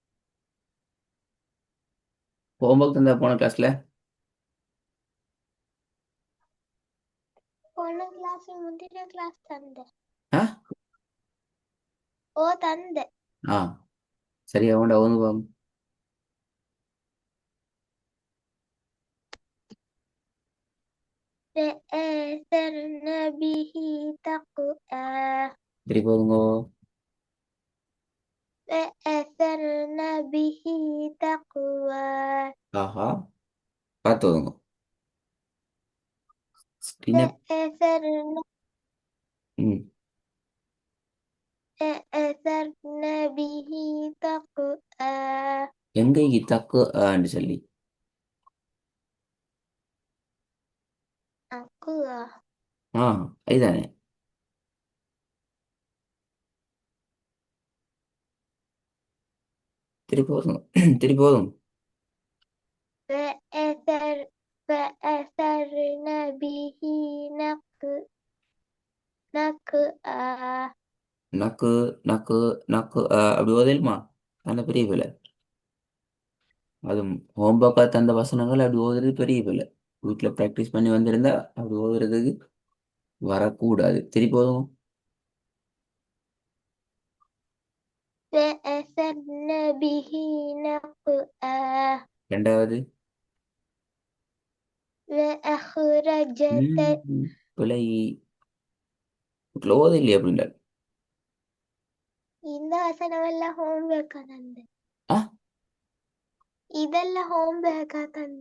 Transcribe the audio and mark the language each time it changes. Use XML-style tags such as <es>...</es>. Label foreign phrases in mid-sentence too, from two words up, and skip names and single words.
<ta>ஹோம்ஒர்க் தந்தா போன கிளாஸ்ல? போன கிளாஸ் முந்தின கிளாஸ் தந்த ஆ ஓ தந்த ஆ சரி, அவன்டா வந்து பாம்.</ta> <ar>فآثرن به تقوى</ar> <ta>சரி போதுங்கோ.</ta> <ar>فآثرن به تقوى</ar> <ta>ஆஹா, பார்த்து ஓதுங்க. ஸ்க்ரீனை.</ta> <ar>فآثرن ம் فآثرن به تقوى</ar> <ta>எங்கைக்கு தக்கு ஆன்னு சொல்லி.</ta> <ar>أقوى</ar> <ta>ஆ இதுதானே. திருப்பி போதுங்க. திருப்பி போதும்.</ta> <ar>فأثرن به نقوى</ar> <ta>நக்கு நக்கு நக்கு அப்படி ஓதலுமா? நல்ல பெரிய பிள்ளை. அது ஹோம்ஒர்க்காக தந்த வசனங்கள் அப்படி ஓதுறது பெரிய பிள்ளை. வீட்டில் ப்ராக்டிஸ் பண்ணி வந்திருந்தா அப்படி ஓதுறதுக்கு வரக்கூடாது. திருப்பி போதும்.</ta> <ar>فأثرن به نقعا</ar> <ta>ரெண்டாவது.</ta> <ar>وأخرجت</ar> <ta>பிள்ளை வீட்டில் ஓத இல்லையா அப்படின்றார். இந்த வசனமெல்லாம் ஹோம்ஒர்க்கா தந்து ஆ இதெல்லாம் ஹோம்ஒர்க்கா தந்து</ta>